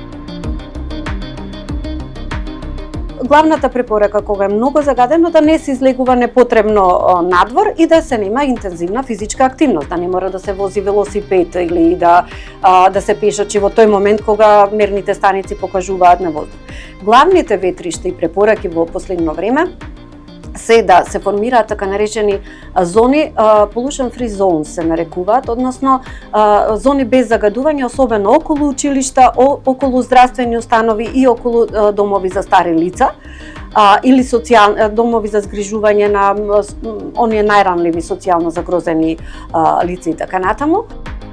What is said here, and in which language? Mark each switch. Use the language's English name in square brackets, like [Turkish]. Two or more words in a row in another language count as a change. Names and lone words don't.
[Macedonian] Главната препорака кога е многу загадено да не се излегува непотребно надвор и да се нема интензивна физичка активност, да не мора да се вози велосипед или да се пешачи во тој момент кога мерните станици покажуваат на воздух. Главните ветришта и препораки во последно време се да се формираат така наречени зони, [English] pollution free zones [Macedonian] се нарекуваат, односно зони без загадување, особено околу училишта, околу здравствени установи и околу домови за стари лица, или домови за згрижување на оние најранливи социјално загрозени лица и така натаму.